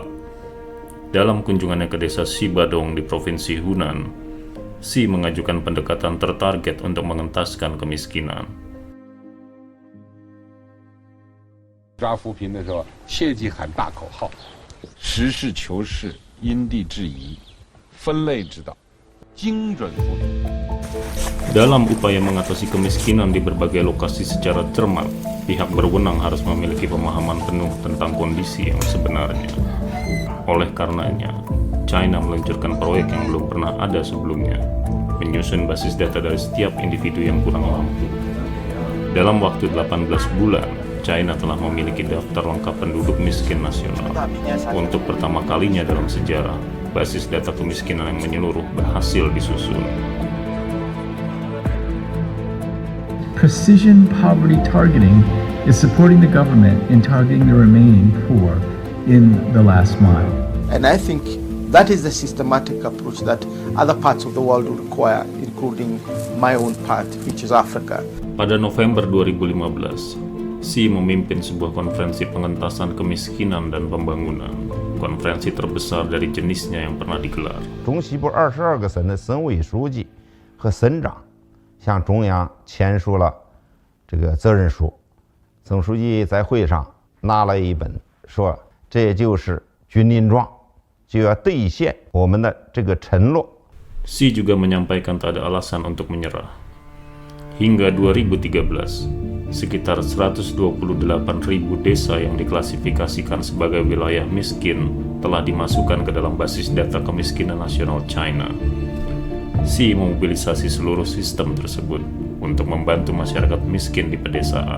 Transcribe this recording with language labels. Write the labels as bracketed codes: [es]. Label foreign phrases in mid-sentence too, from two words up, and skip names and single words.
[id] Dalam kunjungannya ke desa Xibadong di provinsi Hunan, Xi mengajukan pendekatan tertarget untuk mengentaskan kemiskinan. [zh] 抓扶贫的时候，切忌喊大口号，实事求是，因地制宜，分类指导，精准扶贫。 [id] Dalam upaya mengatasi kemiskinan di berbagai lokasi secara cermat, pihak berwenang harus memiliki pemahaman penuh tentang kondisi yang sebenarnya. Oleh karenanya, China meluncurkan proyek yang belum pernah ada sebelumnya, menyusun basis data dari setiap individu yang kurang mampu. Dalam waktu 18 bulan, China telah memiliki daftar lengkap penduduk miskin nasional. Untuk pertama kalinya dalam sejarah, basis data kemiskinan yang menyeluruh berhasil disusun. [en] Precision poverty targeting is supporting the government in targeting the remaining poor in the last mile. And I think that is the systematic approach that other parts of the world will require, including my own part, which is Africa. [id] Pada November 2015, Xi memimpin sebuah konferensi pengentasan kemiskinan dan pembangunan, konferensi terbesar dari jenisnya yang pernah digelar. [zh] 中西部22个省的省委书记和省长向中央签署了这个责任书。总书记在会上拿了一本，说这就是军令状，就要兑现我们的这个承诺。 [id] Xi juga menyampaikan tak ada alasan untuk menyerah. Hingga 2013, sekitar 128.000 desa yang diklasifikasikan sebagai wilayah miskin telah dimasukkan ke dalam basis data kemiskinan nasional China. Xi memobilisasi seluruh sistem tersebut untuk membantu masyarakat miskin di pedesaan.